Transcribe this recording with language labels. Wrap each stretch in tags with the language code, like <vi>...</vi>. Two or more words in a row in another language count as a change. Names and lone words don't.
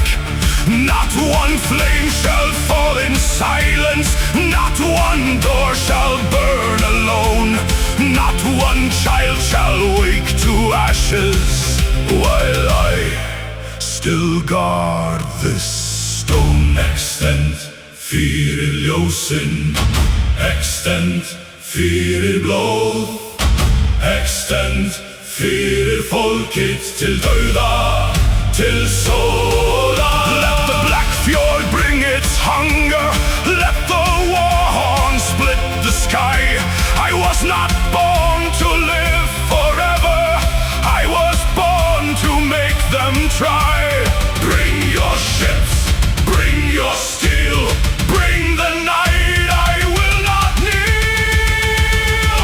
<en>Not one flame shall fall in silence, not one door shall burn alone, not one child shall wake to ashes while I still guard this stone.</en> <is>Extend fyrir ljósin, extend fyrir blóð, extend fyrir fólkið til dauða, til sólar.</is> <en>Let the black fjord bring its hunger, let the war horn split the sky. I was not born to live forever, I was born to make them try. Bring your ships, bring your steel, bring the night, I will not kneel.</en>